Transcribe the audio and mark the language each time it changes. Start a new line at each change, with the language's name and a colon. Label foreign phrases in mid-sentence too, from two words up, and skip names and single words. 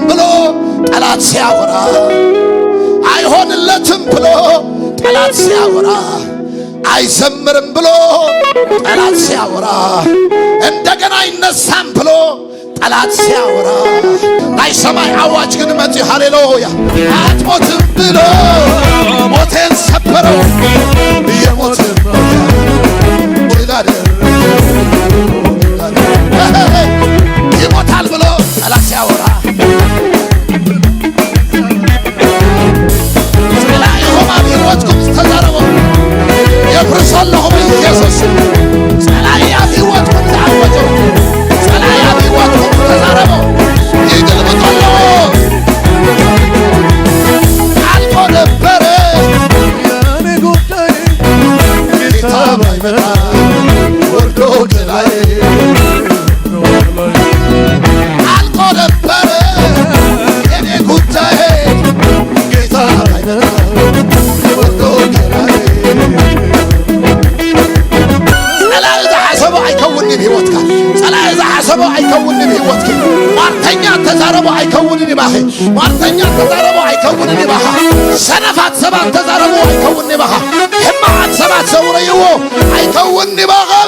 Amharic: ብሎ ጠላት ሲያወራ አይሆንለትም ብሎ ጠላት ሲያወራ አይዘምርም ብሎ ጠላት ሲያወራ እንደገና አይነሳም ብሎ ጠላት ሲያወራ አይሰማይ አዋጅ ግን መጪ ሃሌሉያ አትሞትም ብሎ ሞቴን ሰበረው የሞትን ይሞታል ብሎ ጠላት ሲያወራ
Tigrinya: ጸላይ ሆማም ይወጥኩም ተዛረቦ የፍርሶለሁ ኢየሱስ ጸላይ ይወጥኩም ታወጆ ጸላይ ይወጥኩም ተዛረቦ ይገልበጣለሁ
Amharic: አልፎ ነበረ ያኔ ጉዳይ ጌታ ባይመጣ ወርዶ ገላይ አልፎ ነበረ የኔ ጉዳይ ጌታ ባይመጣ ወርዶ ገላይ
Tigrinya: ጸላይ ዘሐሰቦ አይከውን በህይወትካ ጸላይ ዘሐሰቦ አይከውን በህይወትካ ማርተኛ ተዛረቦ አይከውን ባህ ማርተኛ ተዛረቦ አይከውን ባህ ሰነፋት ሰባት ተዛረቦ አይከውን ባህ ህማት ሰባት ሰውረይዎ አይከውን ባ